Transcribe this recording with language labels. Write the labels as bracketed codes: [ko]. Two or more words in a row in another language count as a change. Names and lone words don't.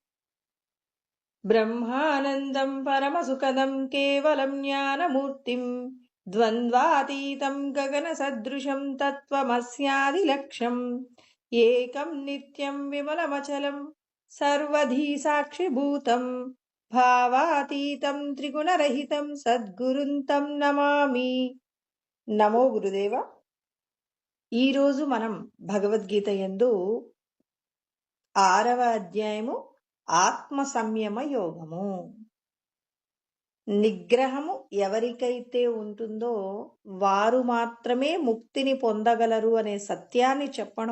[sa] ब्रह्मानन्दं परमसुखदं केवलं ज्ञानमूर्तिं द्वन्द्वातीतं गगनसदृशं तत्त्वमस्यादिलक्ष्यम् एकं नित्यं विमलमचलं सर्वधी साक्षिभूतं भावातीतं त्रिगुणरहितं सद्गुरुं तं नमामि। [te] నమో గురుదేవ. ఈరోజు మనం భగవద్గీత యందు 6వ అధ్యాయము ఆత్మ సంయమ యోగము. నిగ్రహము ఎవరికైతే ఉంటుందో వారు మాత్రమే ముక్తిని పొందగలరు అనే సత్యాన్ని చెప్పడం